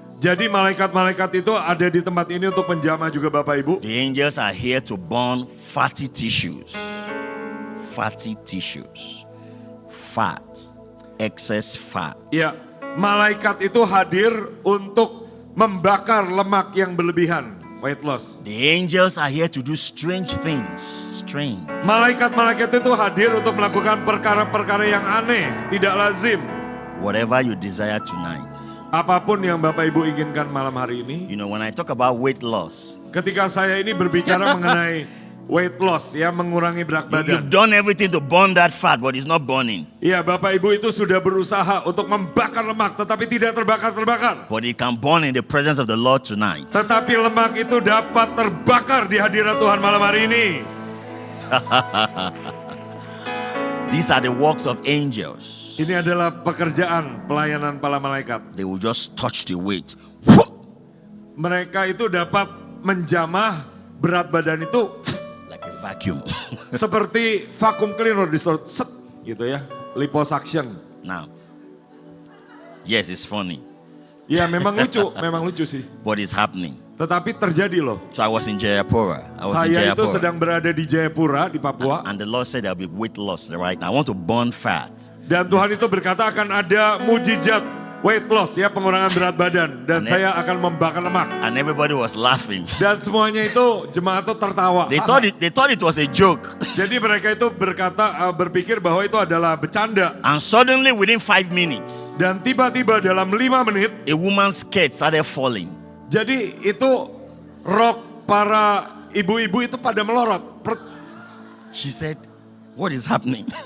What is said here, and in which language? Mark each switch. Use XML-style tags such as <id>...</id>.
<id>Jadi malaikat-malaikat itu ada di tempat ini untuk menjamah juga Bapak Ibu.</id> <en>The angels are here to burn fatty tissues. Fatty tissues. Fat. Excess fat.</en> <id>Ya, malaikat itu hadir untuk membakar lemak yang berlebihan.</id> <en>Weight loss. The angels are here to do strange things. Strange.</en> <id>Malaikat-malaikat itu hadir untuk melakukan perkara-perkara yang aneh, tidak lazim.</id> <en>Whatever you desire tonight.</en> <id>Apapun yang Bapak Ibu inginkan malam hari ini.</id> <en>You know, when I talk about weight loss,</en> <id>Ketika saya ini berbicara mengenai weight loss, ya mengurangi berat</id> <en>you've</en> <id>badan.</id> <en>done everything to burn that fat, but it's not burning.</en> <id>Ya, Bapak Ibu itu sudah berusaha untuk membakar lemak, tetapi tidak terbakar-terbakar.</id> <en>But it can burn in the presence of the Lord tonight.</en> <id>Tetapi lemak itu dapat terbakar di hadirat Tuhan malam hari ini.</id> <en>These are the works of angels.</en> <id>Ini adalah pekerjaan pelayanan para malaikat.</id> <en>They will just touch the weight.</en> <id>Mereka itu dapat menjamah berat badan itu</id> <en>Like a vacuum.</en> <id>seperti vacuum cleaner di set gitu ya, liposuction.</id> <en>Now, yes, it's funny,</en> <id>Ya memang lucu sih.</id> <en>but it's happening.</en> <id>Tetapi terjadi loh.</id> <en>So I was in Jayapura.</en> <id>Saya itu sedang berada di Jayapura di Papua.</id> <en>And the Lord said there'll be weight loss right now. I want to burn fat.</en> <id>Dan Tuhan itu berkata akan ada mujizat weight loss ya, pengurangan berat badan. Dan</id> <en>Amen.</en> <id>saya akan membakar lemak.</id> <en>And everybody was laughing.</en> <id>Dan semuanya itu jemaat itu tertawa.</id> <en>They thought it was a joke.</en> <id>Jadi mereka itu berpikir bahwa itu adalah bercanda.</id> <en>And suddenly within 5 minutes,</en> <id>Dan tiba-tiba dalam 5 menit,</id> <en>a woman's skirt started falling.</en> <id>jadi itu rok para ibu-ibu itu pada melorot.</id> <en>She said, what is happening?</en>